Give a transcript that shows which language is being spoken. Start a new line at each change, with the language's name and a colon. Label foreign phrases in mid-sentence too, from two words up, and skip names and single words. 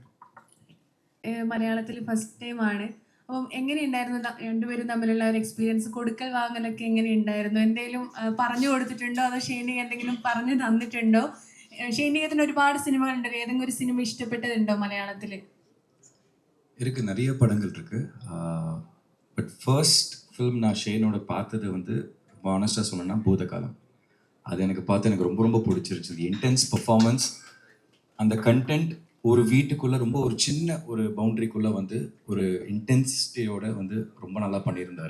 Malayalam: മലയാളത്തിൽ
English: first time
Malayalam: ആണ്. അപ്പം എങ്ങനെയുണ്ടായിരുന്നു രണ്ടുപേരും തമ്മിലുള്ള ഒരു എക്സ്പീരിയൻസ്? കൊടുക്കൽ വാങ്ങലൊക്കെ എങ്ങനെയുണ്ടായിരുന്നു? എന്തെങ്കിലും പറഞ്ഞു കൊടുത്തിട്ടുണ്ടോ, അതോ ഷെയ്നിക എന്തെങ്കിലും പറഞ്ഞു തന്നിട്ടുണ്ടോ? ஷெய்னிகத்தின் ഒരുപാട് സിനിമകളുണ്ട്, ഏതെങ്കിലും ഒരു സിനിമ ഇഷ്ടപ്പെട്ടതുണ്ടോ മലയാളത്തിൽ?
Tamil: இருக்கு, நிறைய படங்கள் இருக்கு.
English: But first film
Tamil: நான் ஷெய்னோட பார்த்தது வந்து ஆனஸ்டாக சொன்னேன்னா பூதகாலம். அது எனக்கு பார்த்து எனக்கு ரொம்ப ரொம்ப பிடிச்சிருச்சு.
English: intense performance,
Tamil: அந்த கண்டென்ட் ஒரு வீட்டுக்குள்ளே ரொம்ப ஒரு சின்ன ஒரு பவுண்ட்ரிக்குள்ளே வந்து ஒரு இன்டென்சிட்டியோட வந்து ரொம்ப நல்லா பண்ணியிருந்தார்.